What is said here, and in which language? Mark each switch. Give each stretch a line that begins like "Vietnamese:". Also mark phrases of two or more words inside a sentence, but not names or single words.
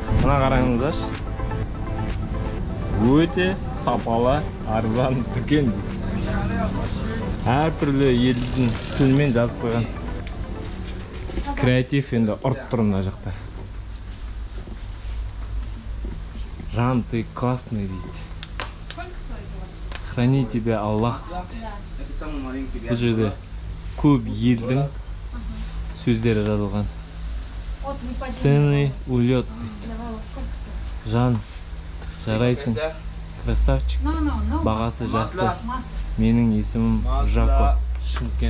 Kazakh: Мына қараңыздаршы. Өте сапалы, арзан дүкен. Әр түрлі елдің тілімен жазып қойған. Креатив енді ұрып тұр мына жақта. Жан,
Russian: ты классный,
Kazakh: дейді.
Russian: Храни тебя Аллах.
Kazakh: Бұл жерде көп елдің сөздері жазылған.
Russian: Ценный улет.
Kazakh: Жан, жарайсың. Красавчик. Бағасы жақсы. Менің есімім Жако. Шымкент.